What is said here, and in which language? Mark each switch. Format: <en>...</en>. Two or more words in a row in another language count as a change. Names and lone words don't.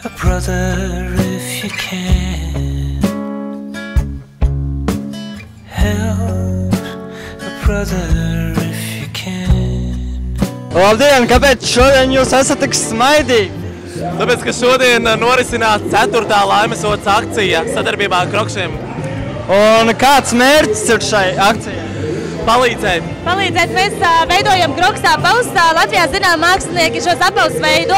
<en>brother if you can. Help a brother if you can.</en> <lv>Labdien, kāpēc šodien jūs esat tik smaidīgi? Tāpēc, ka šodien norisinās 4. laimesodas akcija sadarbībā ar Krokšiem. Un kāds mērķis ir šai akcijai? Palīdzēt. Mēs veidojam Kroksā apavus. Latvijā zinām mākslinieki šos apavus veido.</lv>